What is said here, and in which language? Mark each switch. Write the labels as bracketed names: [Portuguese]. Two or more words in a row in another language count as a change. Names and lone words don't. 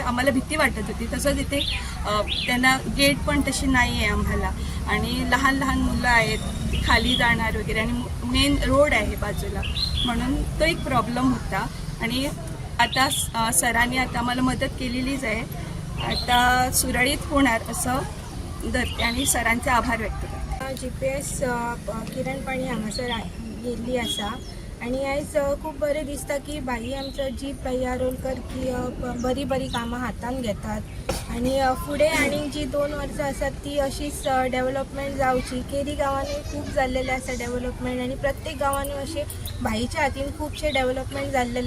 [Marathi] आम्हाला भीती वाटत होती तसंच इथे त्यांना गेट पण तशी नाही आहे आम्हाला आणि लहान लहान मुलं आहेत खाली जाणार वगैरे आणि मेन रोड आहे बाजूला म्हणून तो एक प्रॉब्लेम होता आणि आता सरांनी आता आम्हाला मदत केलेलीच आहे आता सुरळीत होणार असं धरते आणि सरांचे आभार व्यक्त करते [Konkani] GPS किरण पाणी हांगासर येयल्ली आसा आणि आयज खूब बरें दिसता की भाई आमचो जीत भाई आरोलकर की बरी बरी कामां हातान घेतात आणि फुडें आनी जी 2 वर्सां आसात ती अशीच डेव्हलपमेंट जावची. केरी गांवांनी खूब जाल्लेले आसा डेव्हलपमेंट आणि प्रत्येक गांवांनी अशें भाईच्या हातीन खुबशे डेव्हलपमेंट जाल्लेले आसा.